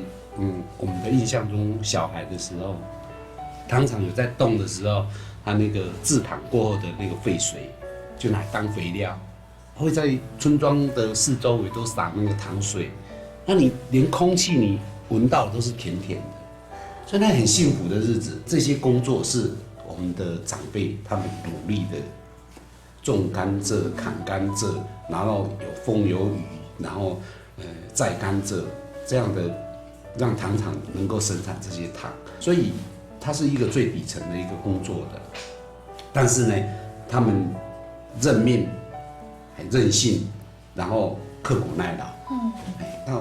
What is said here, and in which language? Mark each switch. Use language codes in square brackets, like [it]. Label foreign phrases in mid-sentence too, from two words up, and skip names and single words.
[zh] 我們的印象中，小孩的時候，糖廠有在動的時候，它那個製糖過後的那個廢水，就拿來當肥料，會在村莊的四周圍都撒那個糖水，那你連空氣你聞到都是甜甜的，所以那很幸福的日子。這些工作是我們的長輩他們努力的種甘蔗、砍甘蔗，然後有風有雨，然後摘甘蔗這樣的。讓糖廠能夠生產這些糖，所以它是一個最底層的一個工作的。但是呢，他們認命、很任性，然後刻苦耐勞。